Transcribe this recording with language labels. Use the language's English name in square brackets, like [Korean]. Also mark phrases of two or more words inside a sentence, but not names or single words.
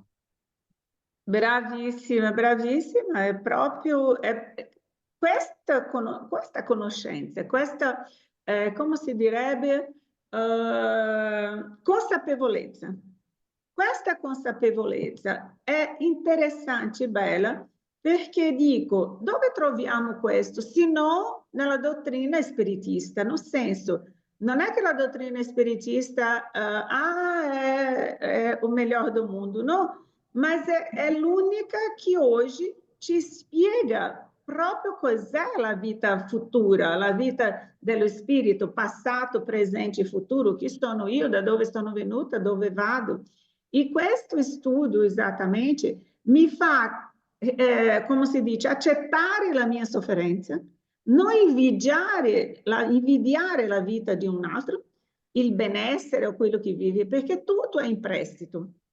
[Italian] Bravissima, bravissima, è proprio questa conoscenza, questa, come si direbbe, consapevolezza. Questa consapevolezza è interessante e bella perché dico, dove troviamo questo? Se no nella dottrina spiritista, nel senso, non è che la dottrina spiritista è [Portuguese] o melhor do mundo, [Italian] no? Mas è l'unica che oggi ci spiega proprio cos'è la vita futura, la vita dello spirito, passato, presente e futuro, chi sono io, da dove sono venuta, dove vado. E questo studio esattamente mi fa, come si dice, accettare la mia sofferenza, non invidiare la vita di un altro, il benessere o quello che vive, perché tutto è in prestito.